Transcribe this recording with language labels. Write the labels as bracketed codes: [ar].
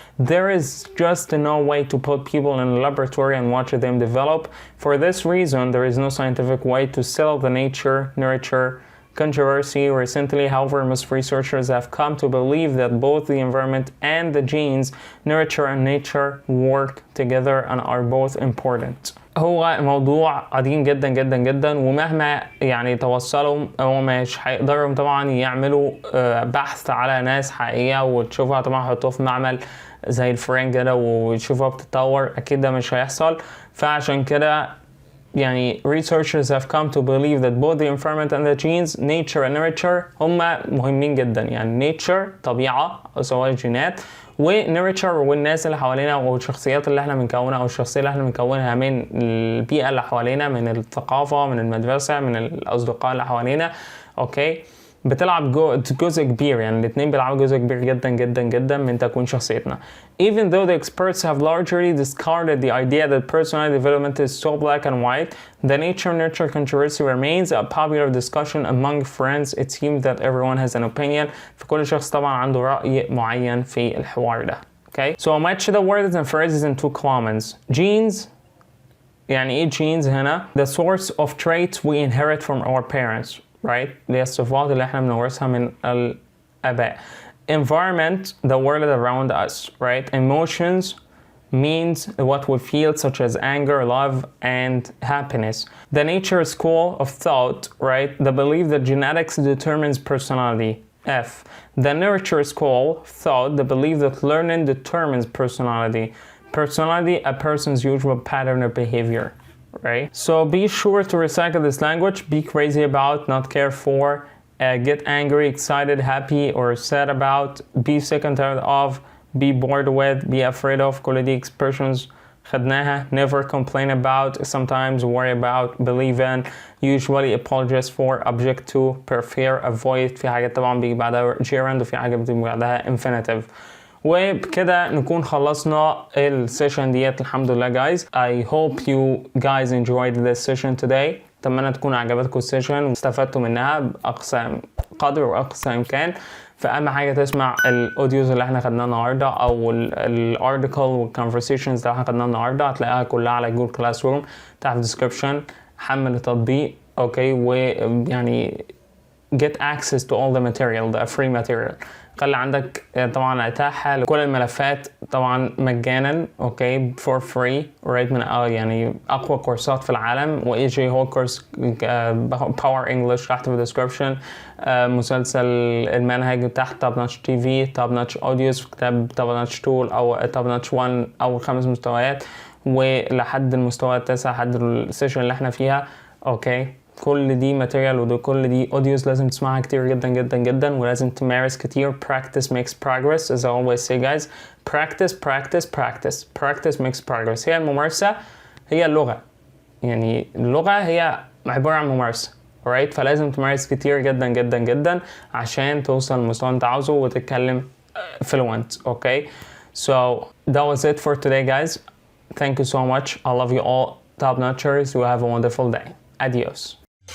[en] There is just no way to put people in a laboratory and watch them develop. For this reason, there is no scientific way to settle the nature nurture controversy recently. However, most researchers have come to believe that both the environment and the genes, nurture and nature, work together and are both important. [ar] هو موضوع قديم جدا جدا جدا ومهما يعني توصلوا هو مش هيقدروا طبعا يعملوا بحث على ناس حقيقية وتشوفها طبعا يحطوها في معمل زي الفرن كده وتشوفها بتتطور. اكيد ده مش هيحصل. فعشان كده يعني [en] researchers have come to believe that both the environment and the genes, nature and nurture [ar] هما مهمين جدا. يعني nature طبيعة سواء الجينات ونurture والناس اللي حوالينا والشخصيات اللي احنا بنكونها او الشخصية اللي احنا بنكونها من البيئة اللي حوالينا من الثقافة من المدرسة من الأصدقاء اللي حوالينا. اوكي بتلعب جزء كبير يعني الاثنين بيلعبوا جزء كبير جدا جدا جدا من تكوين شخصيتنا. [en] Even though the experts have largely discarded the idea that personality development is so black and white, the nature-nurture controversy remains a popular discussion among friends. It seems that everyone has an opinion. [ar] فكل شخص طبعا عنده رأي معين في الحوار ده. [en] Okay, so match the words and phrases in two comments. Genes [ar] يعني ايه [en] genes [ar] هنا؟ [en] The source of traits we inherit from our parents. Right? [ar] اللي هي الصفات اللي احنا بنورثها من الآباء. [en] Environment, the world around us, right? Emotions means what we feel, such as anger, love, and happiness. The nature school of thought, right? The belief that genetics determines personality. F. The nurture school of thought, the belief that learning determines personality. Personality, a person's usual pattern of behavior. Right? So be sure to recycle this language. Be crazy about, not care for, get angry, excited, happy, or sad about, be sick and tired of, be bored with, be afraid of. [ar] كل دي expressions خدناها. [en] Never complain about, sometimes worry about, believe in, usually apologize for, object to, prefer, avoid. [ar] في حاجات طبعا بيجي بعدها gerund وفي حاجات بيجي بعدها infinitive. وبكده نكون خلصنا السيشن ديت الحمد لله guys. [en] I hope you guys enjoyed this session today. [ar] اتمنى تكون عجبتكم السيشن واستفدتوا منها بأقصى قدر وأقصى إمكان. فأهم حاجة تسمع الأوديوز اللي احنا خدناها النهاردة أو الارتيكل والكونفرسيشنز اللي احنا خدناها النهاردة هتلاقيها كلها على جوجل كلاس روم تحت الديسكربشن. حمل التطبيق اوكي ويعني [en] get access to all the material, the free material. [ar] خلي عندك طبعا اتاحه لكل الملفات طبعا مجانا، اوكي، [en] for free، [ar] قريب من يعني اقوى كورسات في العالم. وايجي هو كورس باور انجلش تحت في الديسكربشن. مسلسل المنهج تحت توب نوتش تي في، توب نوتش اوديوز في كتاب توب نوتش تول او توب نوتش 1 او 5 مستويات، ولحد المستوى التاسع لحد السيشن اللي احنا فيها. اوكي، كل دي ماتيريال وكل دي اوديوز لازم تسمعها كتير جدا جدا جدا، ولازم تمارس كتير. [en] practice makes progress as I always say guys. practice practice practice practice makes progress. [ar] هي الممارسة هي اللغة، يعني اللغة هي عبارة عن ممارسة، alright؟ فلازم تمارس كتير جدا جدا جدا عشان توصل للمستوى انت عاوزه وتتكلم fluent. [en] Okay, so that was it for today guys. Thank you so much. I love you all top notchers. You have a wonderful day. Adios.